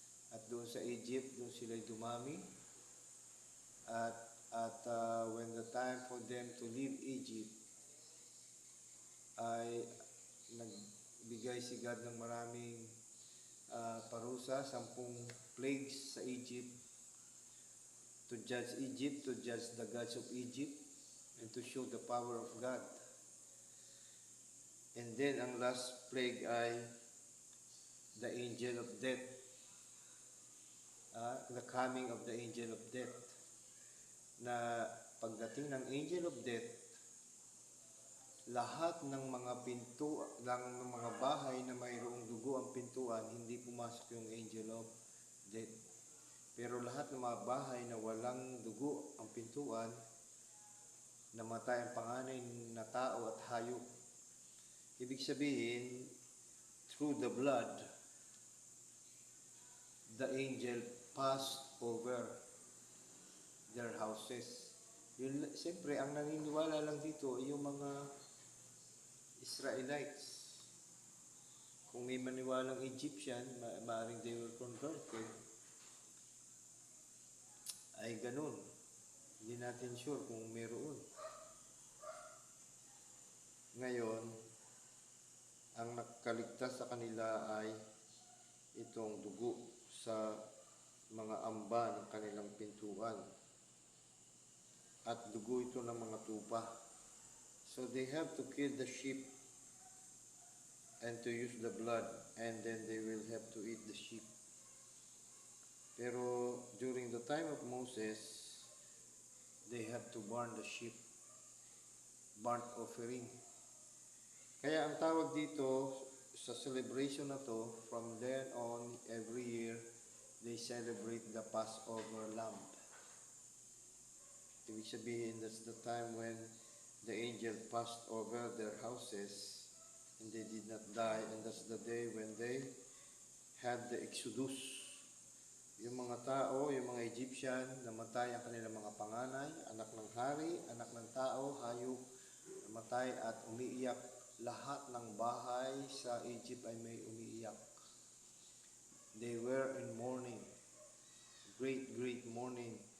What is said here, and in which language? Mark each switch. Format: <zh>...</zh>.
<en>At doon sa Egypt, doon sila dumami. At when the time for them to leave Egypt, ay nagbigay si God ng maraming parusa, 10 plagues sa Egypt, to judge the gods of Egypt, and to show the power of God. And then ang last plague ay the angel of death. The coming of the angel of death.</en> <tl>Na pagdating ng angel of death, lahat ng mga ng mga bahay na mayroong dugo ang pintuan, hindi pumasok yung angel of death. Pero lahat ng mga bahay na walang dugo ang pintuan, namatay ang panganay na tao at hayop.</tl> <en>Ibig sabihin, through the blood, the angel passed over their houses.</en> <tl>Yun, siyempre, ang naniniwala lang dito ay yung mga Israelites. Kung may maniwalang Egyptian, maaaring they were converted, ay ganun. Hindi natin sure kung mayroon. Ngayon, ang nakaligtas sa kanila ay itong dugo sa mga amba ng kanilang pintuan. At dugo ito ng mga tupa.</tl> <en>So they have to kill the sheep and to use the blood, and then they will have to eat the sheep. Pero during the time of Moses, they have to burn the sheep, burnt offering. Kaya ang tawag dito sa celebration na to, from then on, every year, they celebrate the Passover lamb. Ibig sabihin, that's the time when the angel passed over their houses and they did not die, and that's the day when they had the Exodus.</en> <tl>Yung mga tao, yung mga Egyptian, namatay ang kanilang mga panganay, anak ng hari, anak ng tao, hayop, namatay at umiiyak. Lahat ng bahay sa Egypt ay may umiiyak.</tl> <en>They were in mourning, great mourning.</en>